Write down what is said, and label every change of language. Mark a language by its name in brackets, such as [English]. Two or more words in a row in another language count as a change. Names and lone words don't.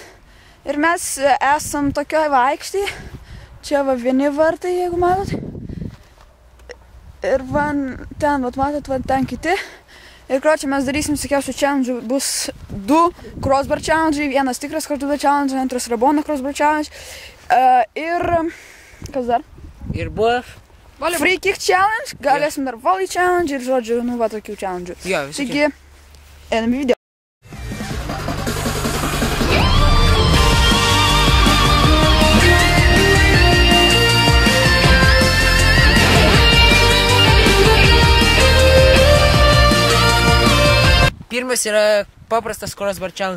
[Lithuanian] Ir mes esam tokioj vaikštėje. Čia va vieni vartai, jeigu matot. Ir van ten, vat matot, van ten kiti. Ir kročią mes darysim visokiausių challenge. Bus 2 [English] crossbar challenge, [Lithuanian] vienas tikras [English] crossbar challenge, [Lithuanian] antras [English] Rabona crossbar challenge. [Lithuanian] Ir kas dar? Ir buvo [English] Free kick challenge, [Lithuanian] galėsim dar [English] volley challenge [Lithuanian] ir žodžiu, nu va tokių challenge. Jo, visokių. Taigi, einam į video. Pirmas yra paprastas [English] crossbar challenge.